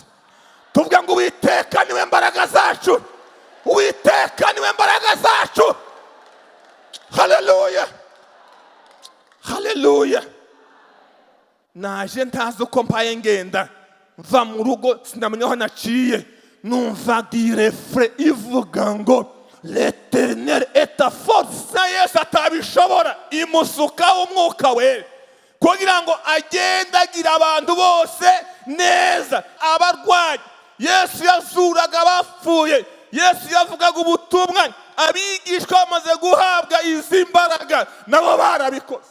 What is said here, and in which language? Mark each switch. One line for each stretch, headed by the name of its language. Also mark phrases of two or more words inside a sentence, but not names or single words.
Kinyarwanda: Tuvuga ngo Uwiteka niwe mbaraga zacu, Uwiteka niwe mbaraga zacu. Haleluya, haleluya. Naje ntazi uko mpaye ngenda, mva mu rugo sinamenya aho naciye, numva refre ivuga ngo
French: l'Éternel est ta force.
Kinyarwanda: Na Yesu atabishobora, imusukaho Umwuka Wera kugira ngo agende agira abantu bose neza. Abarwayi Yesu yazuraga abapfuye, Yesu yavugaga ubutumwa, abigishwa bamaze guhabwa izi mbaraga nabo barabikoze.